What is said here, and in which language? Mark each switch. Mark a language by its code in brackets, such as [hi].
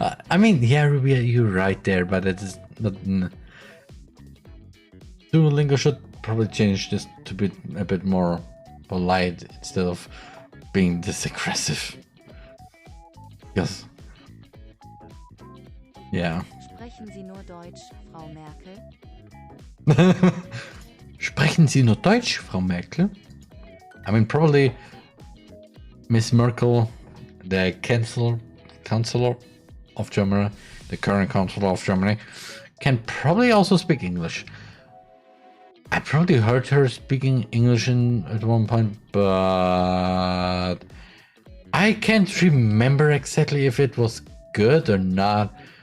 [en] I mean, yeah, Ruby, you're right there, but it is not. Duolingo should probably change this to be a bit more polite instead of being this aggressive. Yes. Yeah. [de] Sprechen Sie nur Deutsch, Frau Merkel? Sprechen Sie nur Deutsch, Frau Merkel? [en] I mean, probably Miss Merkel, the Chancellor of Germany, the current Chancellor of Germany, can probably also speak English. I probably heard her speaking English at one point, but I can't remember exactly if it was good or not.